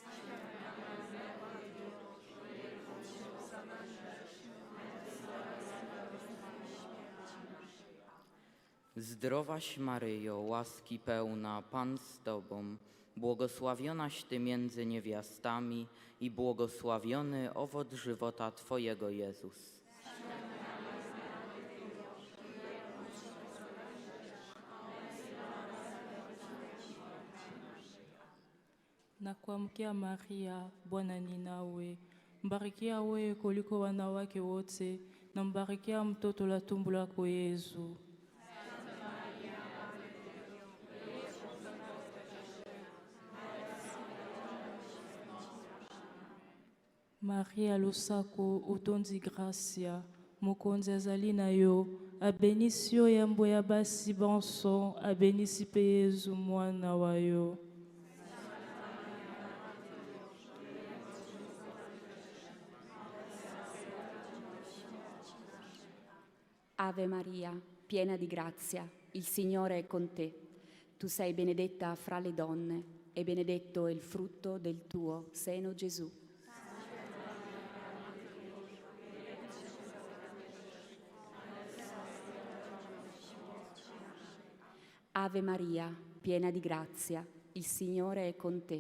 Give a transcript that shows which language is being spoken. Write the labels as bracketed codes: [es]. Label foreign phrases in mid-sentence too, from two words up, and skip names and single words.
[pl] Zdrowaś Maryjo, łaski pełna, Pan z Tobą, błogosławionaś Ty między niewiastami i błogosławiony owoc żywota Twojego, Jezus. [sw] Na kuamkia Maria, Bwana ni nawe, mbarikiwa wewe kuliko wanawake wote, na mbarikiwa mtoto la tumbo lako Yesu. [ln] Maria losako utondi gracia, mokonzi azali na yo, abenisi yo yambo ya basi bonso, abenisi pe Yesu mwana wa yo. [la] Ave Maria, [it] piena di grazia, il Signore è con te. Tu sei benedetta fra le donne, e benedetto è il frutto del tuo seno, Gesù. [la] Ave Maria, [it] piena di grazia, il Signore è con te.